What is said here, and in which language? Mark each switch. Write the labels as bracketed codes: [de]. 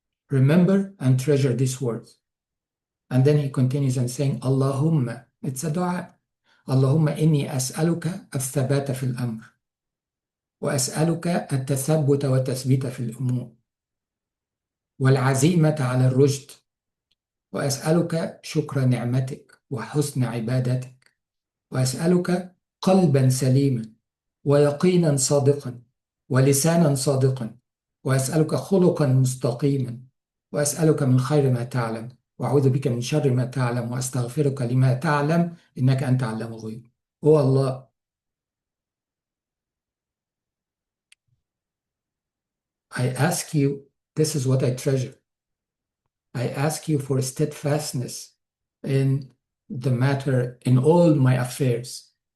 [en] Remember and treasure these words. And then he continues and saying, Allahumma, it's a dua. [ar] Allahumma inni as'aluka al-thabata fil amr. وأسألك التثبت والتثبيت في الأمور والعزيمة على الرشد وأسألك شكر نعمتك وحسن عبادتك وأسألك قلبا سليما ويقينا صادقا ولسانا صادقا وأسألك خلقا مستقيما وأسألك من خير ما تعلم وأعوذ بك من شر ما تعلم وأستغفرك لما تعلم إنك أنت علام الغيوب. [en] Oh Allah, I ask you, this is what I treasure. I ask you for steadfastness in the matter, in all my affairs.